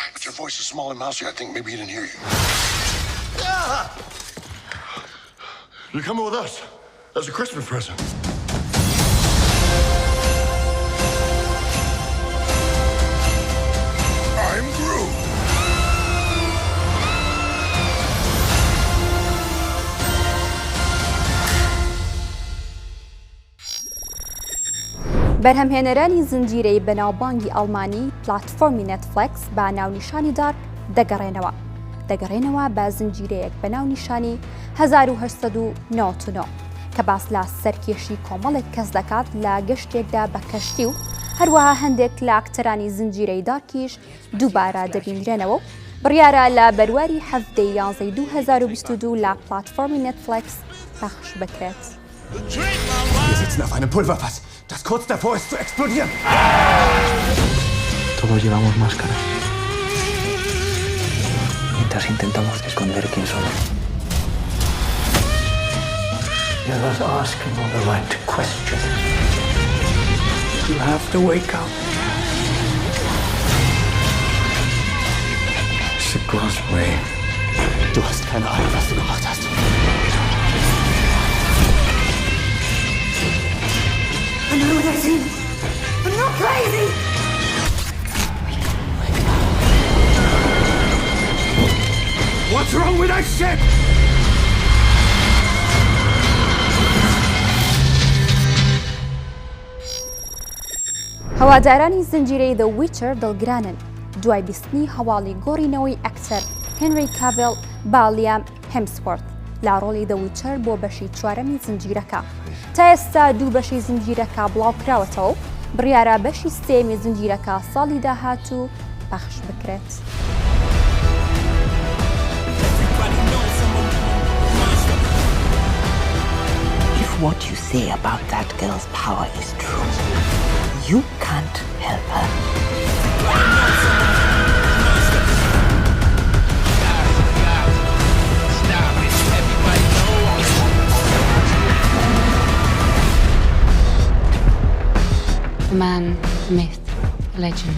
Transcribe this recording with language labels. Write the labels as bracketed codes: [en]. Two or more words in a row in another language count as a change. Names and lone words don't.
[en] But your voice is small and mousy. I think maybe he didn't hear you. You're coming with us as a Christmas present. I'm Groot. [ckb] بەرهەمهێنەرانی زنجیرەی بەناوبانگی ئەڵمانی پلاتفۆرمی نەتفلەکس با ناونیشانی دارک دەگەڕێنەوە بە زنجیرەیەک بە ناونیشانی 1899 کە باس لە سەرکێشی کۆمەڵێک کەس دەکات لە گەشتێکدا بە کەشتی و هەروەها هەندێک لە ئاکتەرانی زنجیرەی دارکیش دووبارە دەبینرێنەوە و بڕیارە لە بەرواری 7 یانزەی 2022 لە پلاتفۆرمی نەتفلەکس پەخش بکرێت. [de] Wir sitzen auf einem Pulverfass, das kurz davor ist zu explodieren. [es] Todos llevamos máscaras. Mientras intentamos esconder quién somos. [en] You're not asking all the right questions. You have to wake up. Sie crossed me. [de] Du hast keine Ahnung, was du gemacht hast. [en] I know what I've seen. I'm not crazy. What's wrong with that ship? [ckb] هەوادارانی زنجیرەی The Witcher دڵگرانن دوای بیستنی هەواڵی گۆڕینەوەی ئەکتەر هێنری کاڤێل بالیام هێمسوۆرت لا ڕۆڵی The Witcher بۆ بەشی چوارەمی زنجیرەکە. تا ئێستا دوو بەشی زنجیرەکە بڵاوکراوەتەوە بڕیارە بەشی سێمی زنجیرەکە ساڵی داهاتوو پەخش بکرێت. [en] If what you say about that girl's power is true, you can't help her. Man, myth, legend.